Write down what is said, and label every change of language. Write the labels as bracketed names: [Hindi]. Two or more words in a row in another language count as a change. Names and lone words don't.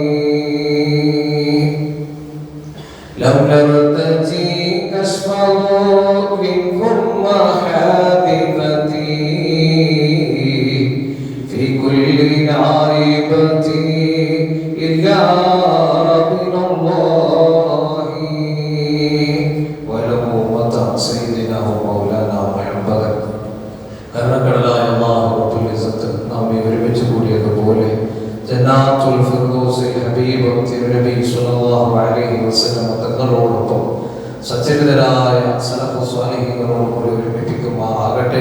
[Arabic] لم نرتجي كشف ضر ثم حادثة في كل نائبة إلا من الله. ولو متى سيدنا ومولانا محمد [Malayalam] കരുണക്കടലായ [Arabic] الله رب العزة [Malayalam] നമ്മെ ഒരുമിച്ച് കൂടിയതുപോലെ ജന്നാത്തുൽ ഫിർദൗസിൽ ഹബീബ് തിരുനബി [Arabic] صلى الله عليه وسلم [Malayalam] തങ്ങളോടൊപ്പം സച്ചരിതരായ സലഫു സ്വാലിഹീങ്ങളോടുകൂടി ഒരുമിപ്പിക്കുമാറാകട്ടെ.